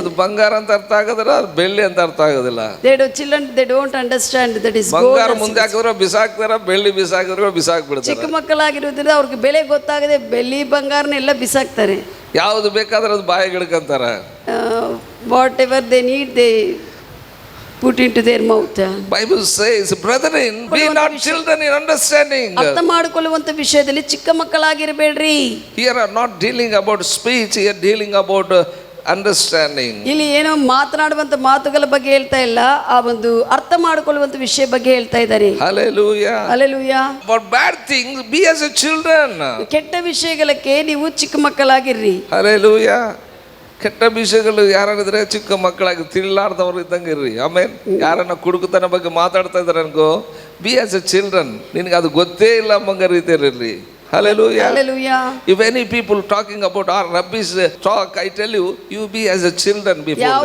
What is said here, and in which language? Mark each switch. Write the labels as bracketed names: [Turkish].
[Kannada] ಅದು ಬಂಗಾರ ಅಂತ ಅರ್ಥ ಆಗೋದಿಲ್ಲ, ಅದು ಬೆಳ್ಳಿ ಅಂತ ಅರ್ಥ ಆಗೋದಿಲ್ಲ. [English] Children they don't understand that is gold. [Kannada] ಬಂಗಾರ ಮುಂದೆ ಹಾಕಿದ್ರೆ ಬಿಸಾಕ್ತಾರ, ಬೆಳ್ಳಿ ಬಿಸಾಕಿದ್ರೆ ಬಿಸಾಕ್ಬಿಡ್ತಾರೆ. ಚಿಕ್ಕ ಮಕ್ಕಳಾಗಿರೋದ್ರಿಂದ ಅವ್ರಿಗೆ ಬೆಲೆ ಗೊತ್ತಾಗದೆ ಬೆಳ್ಳಿ ಬಂಗಾರನೆಲ್ಲ ಬಿಸಾಕ್ತಾರೆ. ಯಾವುದು ಬೇಕಾದ್ರೆ ಅದು ಬಾಯಿಗೆ ಹಿಡ್ಕೊಂತಾರೆ. [English] Whatever they need they put into their mouth. Bible says, brethren, be not children in understanding. [Kannada] ಅರ್ಥ ಮಾಡಿಕೊಳ್ಳುವಂತ ವಿಷಯದಲ್ಲಿ ಚಿಕ್ಕ ಮಕ್ಕಳಾಗಿರಬೇಡ್ರಿ. [English] Here are not dealing about speech, here dealing about understanding. [Kannada] ಇಲ್ಲಿ ಏನೋ ಮಾತನಾಡುವಂತ ಮಾತುಗಳ ಬಗ್ಗೆ ಹೇಳ್ತಾ ಇಲ್ಲ, ಆ ಒಂದು ಅರ್ಥ ಮಾಡಿಕೊಳ್ಳುವಂತ ವಿಷಯ ಬಗ್ಗೆ ಹೇಳ್ತಾ ಇದ್ದಾರೆ. [English] Hallelujah. Hallelujah. About bad things, be as a children. [Kannada] ಕೆಟ್ಟ ವಿಷಯಗಳಿಗೆ ನೀವು ಚಿಕ್ಕ ಮಕ್ಕಳಾಗಿರ್ರಿ. [English] Hallelujah. [Kannada] ಕೆಟ್ಟ ವಿಷಯಗಳು ಯಾರಿದ್ರೆ ಚಿಕ್ಕ ಮಕ್ಕಳಾಗಿ ತಿಳಿಲಾರ್ದವ್ರು ಇದ್ದಂಗೆ ಇರ್ರಿ. ಆಮೇಲೆ ಯಾರನ್ನ ಕುಡುಕತನ ಬಗ್ಗೆ ಮಾತಾಡ್ತಾ ಇದಾರೆ ಅನ್ಕೋ, [English] be as a children, [Kannada] ನಿನಗೆ ಅದು ಗೊತ್ತೇ ಇಲ್ಲ ಮಂಗ ರೀತಿಯಲ್ಲಿ. [English] Hallelujah. Hallelujah. If any people talking about our rubbish talk, I tell you, you be as a children before them.